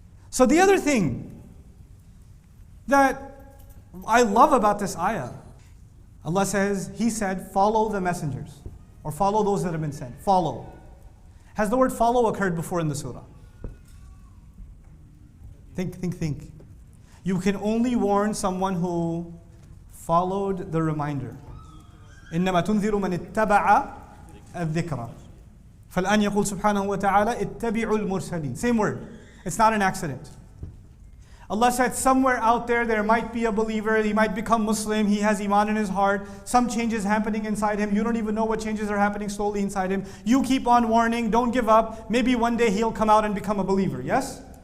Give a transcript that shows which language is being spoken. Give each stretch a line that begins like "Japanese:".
English: So the other thing that I love about this ayah, Allah says, He said, follow the messengers. Or follow those that have been sent. Follow. Has the word follow occurred before in the surah? Think. You can only warn someone who followed the reminder.
Arabic: إنما تنذر من اتبع الذكرى. فالآن يقول سبحانه وتعالى اتبعوا المرسلين.
English: Same word. It's not an accident. Allah said somewhere out there might be a believer, he might become Muslim, he has iman in his heart, some changes happening inside him, you don't even know what changes are happening slowly inside him. You keep on warning, don't give up, maybe one day he'll come out and become a believer, yes?